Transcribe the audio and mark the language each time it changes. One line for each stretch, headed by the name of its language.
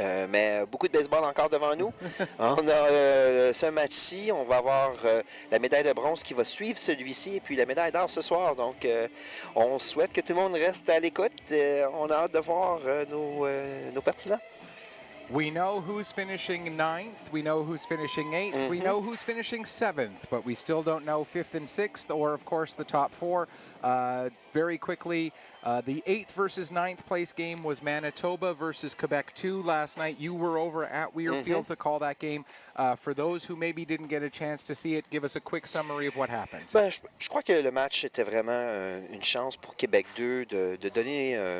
French: Mais beaucoup de baseball encore devant nous. On a ce match-ci, on va avoir la médaille de bronze qui va suivre celui-ci et puis la médaille d'or ce soir. Donc, on souhaite que tout le monde reste à l'écoute. On a hâte de voir nos partisans.
English: We know who's finishing 9th, we know who's finishing 8th, we know who's finishing 7th, but we still don't know 5th and 6th, or of course the top 4. Very quickly, the 8th versus 9th place game was Manitoba versus Quebec 2 last night. You were over at Weir Field to call that game. For those who maybe didn't get a chance to see it, give us a quick summary of what happened.
French: Ben, je crois que le match était vraiment une chance pour Québec 2 de donner